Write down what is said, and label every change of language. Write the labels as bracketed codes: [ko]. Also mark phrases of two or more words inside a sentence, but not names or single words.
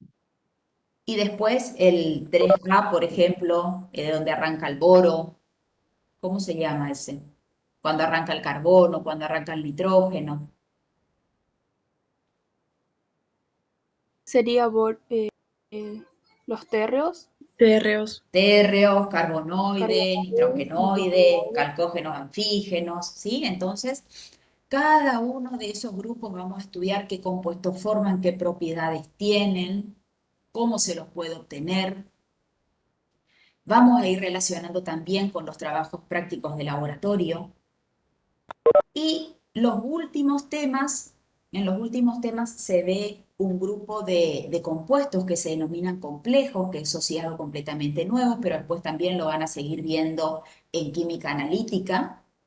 [es] Y después el 3A, por ejemplo, donde arranca el boro, ¿cómo se llama ese? Cuando arranca el carbono, cuando arranca el nitrógeno. Sería los térreos. Térreos. Térreos, carbonoides, Carbonoides, nitrogenoides, nitrogenoides. calcógenos anfígenos, ¿sí? Entonces, cada uno de esos grupos vamos a estudiar qué compuestos forman, qué propiedades tienen, cómo se los puede obtener. Vamos a ir relacionando también con los trabajos prácticos de laboratorio. Y en los últimos temas se ve un grupo de compuestos que se denominan complejos, que eso sí es algo completamente nuevo, pero después también lo van a seguir viendo en química analítica.